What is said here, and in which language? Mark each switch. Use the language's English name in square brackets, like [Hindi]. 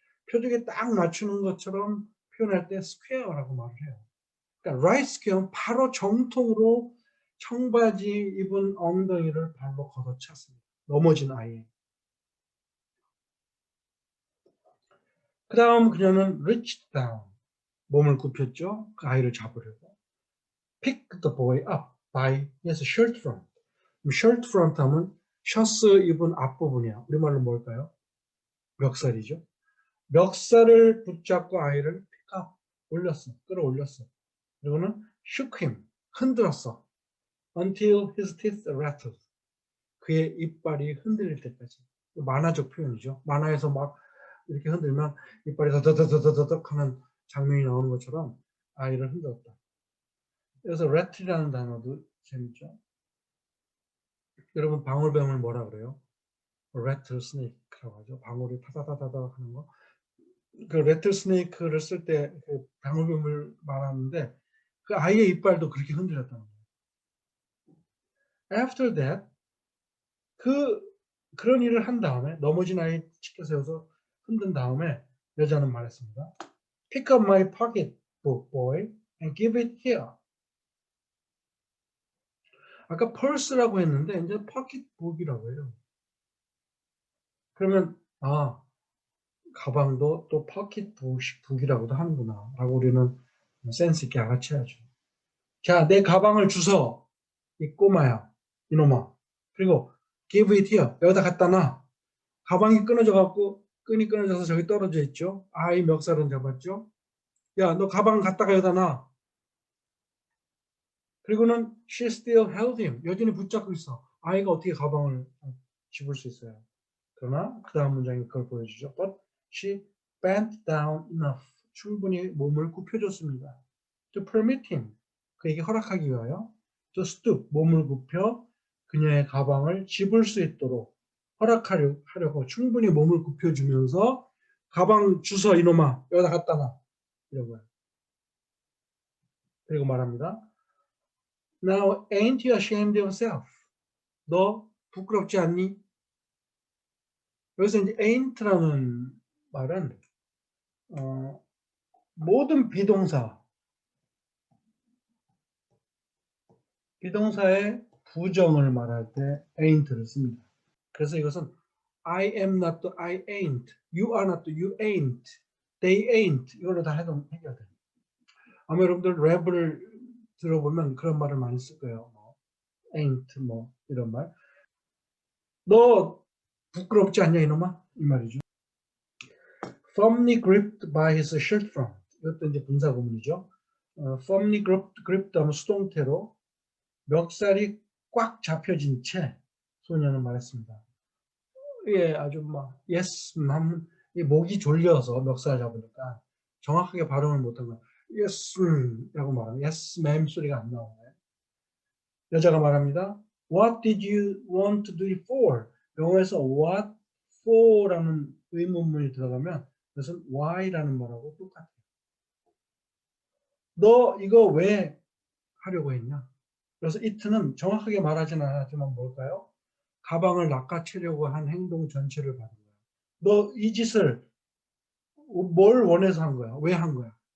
[Korean] 표적에 딱 맞추는 것처럼 표현할 때 square라고 말을 해요. 그러니까 right square는 바로 정통으로 청바지 입은 엉덩이를 발로 걷어찼습니다. 넘어진 아이. 그 다음 그녀는 [English] reached down. [Korean] 몸을 굽혔죠. 그 아이를 잡으려고. [English] pick the boy up by his shirt front. [Korean] shirt front 하면 셔츠 입은 앞부분이야. 우리말로 뭘까요? 멱살이죠. 멱살을 붙잡고 아이를 pick up, 올렸어. 끌어올렸어. 그리고는 [English] shook him, [Korean] 흔들었어. [English] until his teeth rattled. [Korean] 그의 이빨이 흔들릴 때까지. 만화적 표현이죠. 만화에서 막 이렇게 흔들면 이빨이 더더더더더덕 하는 장면이 나오는 것처럼 아이를 흔들었다. 그래서 rattle이라는 단어도 재밌죠. 여러분 방울뱀을 뭐라 그래요? rattlesnake. 스네이크라고 하죠. 방울이 타다다다다 하는 거. 그 레틀 스네이크를 쓸 때 그 방울뱀을 말하는데 그 아이의 이빨도 그렇게 흔들렸다는 거예요. [English] After that [Korean] 그런 일을 한 다음에 넘어진 아이 치켜 세워서 흔든 다음에 여자는 말했습니다. [English] Pick up my pocketbook, boy, and give it here. [Korean] 아까 펄스라고 했는데 이제 pocketbook이라고 해요. 그러면 가방도 또 pocketbook이라고도 하는구나 라고 우리는 센스 있게 알아채야죠. 자, 내 가방을 주워. 이 꼬마야, 이놈아. 그리고 [English] give it here. [Korean] 여기다 갖다 놔. 가방이 끊어져 갖고 끈이 끊어져서 저기 떨어져 있죠. 아이 멱살은 잡았죠. 야, 너 가방 갖다가 여기다 놔. 그리고는 [English] she still held him. [Korean] 여전히 붙잡고 있어. 아이가 어떻게 가방을 집을 수 있어요. 그러나 그 다음 문장이 그걸 보여주죠. [English] But she bent down enough. [Korean] 충분히 몸을 굽혀줬습니다. [English] To permit him. [Korean] 그에게 허락하기 위하여 [English] to stoop. [Korean] 몸을 굽혀 그녀의 가방을 집을 수 있도록 허락하려고 충분히 몸을 굽혀주면서 가방 주워 이놈아 여기다 갖다 놔. 이런 거예요. 그리고 말합니다. [English] Now ain't you ashamed of yourself? [Korean] 너 부끄럽지 않니? 여기서 이제 ain't라는 말은 모든 비동사의 부정을 말할 때 ain't를 씁니다. 그래서 이것은 [English] I am not, I ain't, you are not, you ain't, they ain't [Korean] 이걸로 다 해결돼요. 아마 여러분들 랩을 들어보면 그런 말을 많이 쓸 거예요. ain't 뭐 이런 말. 너 부끄럽지 않냐 이놈아? 이 말이죠. [English] firmly gripped by his shirt front. [Korean] 이것도 이제 분사 구문이죠. [English] firmly gripped [Korean] 하면 수동태로 멱살이 꽉 잡혀진 채 소녀는 말했습니다. 예, 아주 막 yes 하면 목이 졸려서 멱살 잡으니까 정확하게 발음을 못한 거예요. yes 라고 말하면 [English] yes ma'am [Korean] 소리가 안 나오네. 여자가 말합니다. [English] What did you want to do it for? [Korean] 영어에서 what for라는 의문문이 들어가면 그것은 why라는 말하고 똑같아요. 너 이거 왜 하려고 했냐? 그래서 it는 정확하게 말하지는 않았지만 뭘까요? 가방을 낚아채려고 한 행동 전체를 받은 거야. 너 이 짓을 뭘 원해서 한 거야? 왜 한 거야?